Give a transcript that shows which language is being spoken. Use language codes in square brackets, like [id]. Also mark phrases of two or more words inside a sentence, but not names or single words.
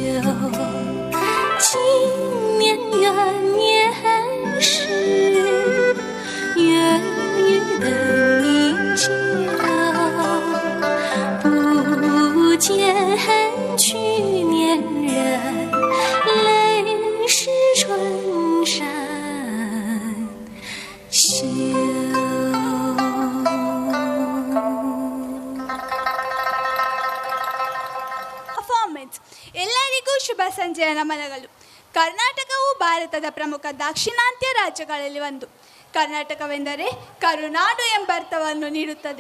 [zh] 今年元年时，月与灯依旧。不见去年人，泪湿春衫袖。 [kn] ಪರ್ಫಾರ್ಮೆನ್ಸ್. ಎಲ್ಲರಿಗೂ ಶುಭ ಸಂಜೆಯ ನಮನಗಳು. ಕರ್ನಾಟಕವು ಭಾರತದ ಪ್ರಮುಖ ದಾಕ್ಷಿಣಾತ್ಯ ರಾಜ್ಯಗಳಲ್ಲಿ ಒಂದು. ಕರ್ನಾಟಕವೆಂದರೆ ಕರುನಾಡು ಎಂಬ ಅರ್ಥವನ್ನು ನೀಡುತ್ತದೆ.